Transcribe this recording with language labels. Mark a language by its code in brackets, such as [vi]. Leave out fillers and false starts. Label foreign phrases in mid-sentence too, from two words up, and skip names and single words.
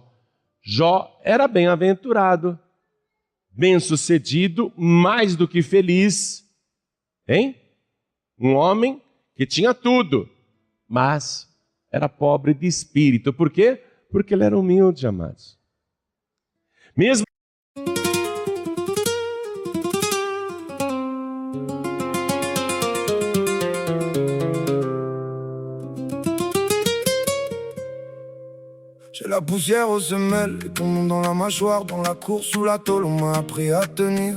[pt] Jó era bem-aventurado, bem-sucedido, mais do que feliz. Hein? Um homem que tinha tudo, mas era pobre de espírito. Por quê? Porque ele era humilde, amados. Mesmo [fr] la poussière aux semelles, et ton nom dans la mâchoire, dans la cour sous la tôle, on m'a appris à tenir.